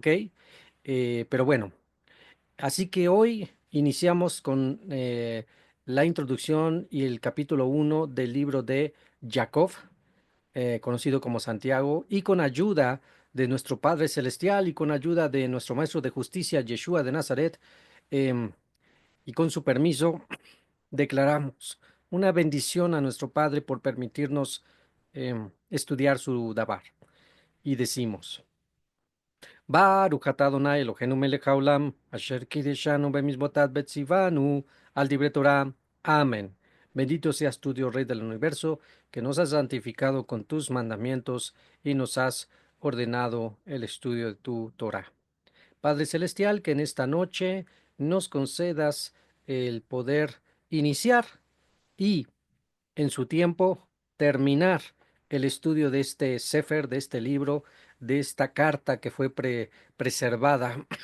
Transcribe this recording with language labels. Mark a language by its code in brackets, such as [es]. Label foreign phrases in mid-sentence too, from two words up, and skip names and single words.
[es] Pero bueno, así que hoy iniciamos con la introducción y el capítulo uno del libro de Jacob, conocido como Santiago, y con ayuda de nuestro Padre Celestial y con ayuda de nuestro Maestro de Justicia, Yeshua de Nazaret, em, y con su permiso, declaramos una bendición a nuestro Padre por permitirnos estudiar su Dabar. Y decimos: [he] ברוך אתה אדוני אלוהינו מלך העולם, אשר קדשנו במצוותיו וציוונו על דברי תורה. [es] Amén. Bendito seas tú, Dios Rey del universo, que nos has santificado con tus mandamientos y nos has ordenado el estudio de tu Torah. Padre Celestial, que en esta noche nos concedas el poder iniciar y en su tiempo terminar el estudio de este Sefer, de este libro, de esta carta que fue preservada